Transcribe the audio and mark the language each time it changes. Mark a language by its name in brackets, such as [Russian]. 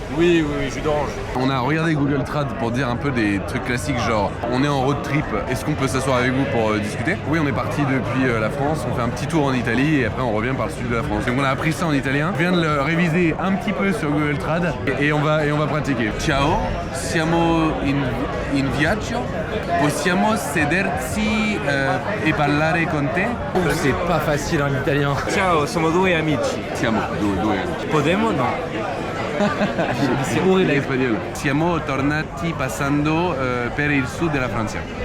[French] Oui, jus d'orange. On a regardé Google Trad pour dire un peu des trucs classiques genre on est en road trip, est-ce qu'on peut s'asseoir avec vous pour discuter? Oui, on est parti depuis la France, on fait un petit tour en Italie et après on revient par le sud de la France. Donc on a appris ça en italien, je viens de le réviser un petit peu sur Google Trad et on va pratiquer. [Italian] Ciao, siamo in viaggio, possiamo sederci e parlare con te? [French] C'est pas facile en italien. [Italian] Ciao, siamo due amici. Siamo due. [Spanish] Podemos? No. [French] C'est horrible l'espagnol. [Italian] Siamo tornati passando per il sud della Francia.